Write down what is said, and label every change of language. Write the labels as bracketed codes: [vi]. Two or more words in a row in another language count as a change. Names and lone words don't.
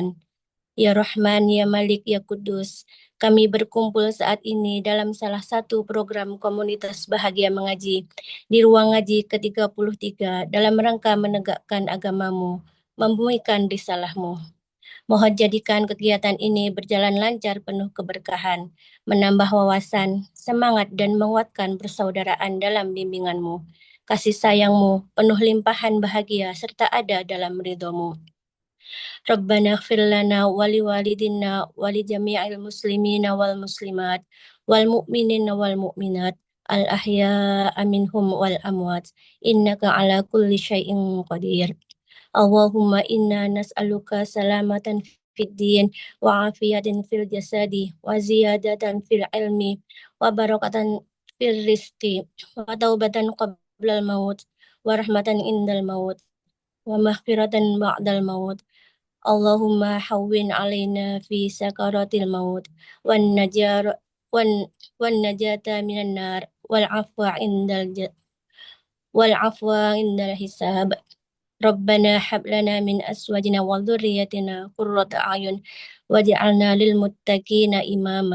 [ar] يا رحمن يا مالك يا قدوس, [id] kami berkumpul saat ini dalam salah satu program komunitas Bahagia Mengaji di ruang ngaji ke-33 dalam rangka menegakkan agamamu, membumikan risalahmu. Mohon jadikan kegiatan ini berjalan lancar penuh keberkahan, menambah wawasan, semangat dan menguatkan persaudaraan dalam bimbinganmu. Kasih sayangmu penuh limpahan bahagia serta ada dalam ridhomu. [ar] ربنا اغفر لنا ولوالدينا ولجميع المسلمين والمسلمات والمؤمنين والمؤمنات الأحياء منهم والأموات إنك على كل شيء قدير. اللهم إنا نسألك سلامة في الدين وعافية في الجسد وزيادة في العلم وبركة في الرزق وتوبة قبل الموت ورحمة عند الموت ومغفرة بعد الموت. اللهم هون علينا في سكرات الموت والنجر والنجاة من النار والعفو عند الحساب. ربنا هب لنا من أزواجنا وذرياتنا قرة أعين واجعلنا للمتقين إماما.